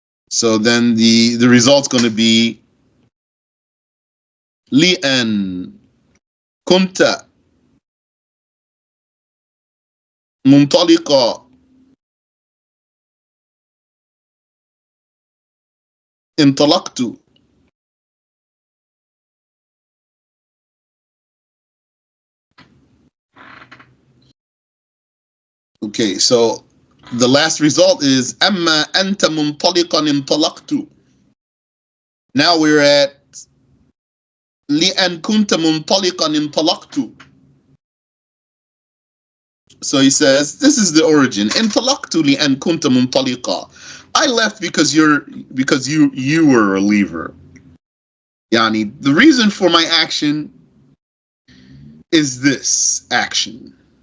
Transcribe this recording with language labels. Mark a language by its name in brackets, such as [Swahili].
[English] So then the result's going to be [Arabic] لأن كنت منطلقا انطلقت. [English] Okay, so the last result is [Arabic] أما أنت منطلقا انطلقت. [English] Now we're at [Arabic] لأن كنت منطلقا انطلقت. [English] So he says, this is the origin. [Arabic] انطلقت لأن كنت منطلقا. [English] I left because you were a leaver. Yani, the reason for my action is this action.